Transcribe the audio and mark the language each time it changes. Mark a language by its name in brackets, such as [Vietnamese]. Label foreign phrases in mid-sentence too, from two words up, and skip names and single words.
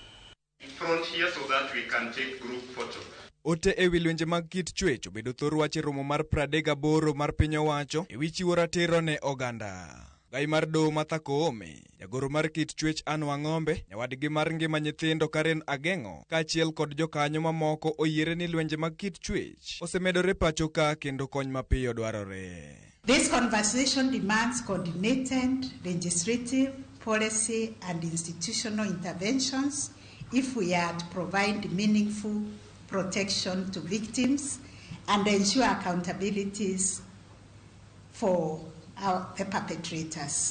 [Luo (Kenya and Tanzania)] Ote ewi lwenje mag kit chwech obedo thor wach e romo mar 38 mar piny owacho ewi chiwo ratiro ne oganda. Ogai mar doho Martha Koome, jagoro mar kit chwech Anne Wang'ombe, nyawadgi mar ngima nyithindo Karen Ageng'o kaachiel kod jokanyo mamoko oyiere ni lwenje mag kit chwech osemedore pacho ka kendo kony mapiyo dwarore. [English] This conversation demands coordinated legislative, policy and institutional interventions if we are to provide meaningful protection to victims and ensure accountabilities for the perpetrators.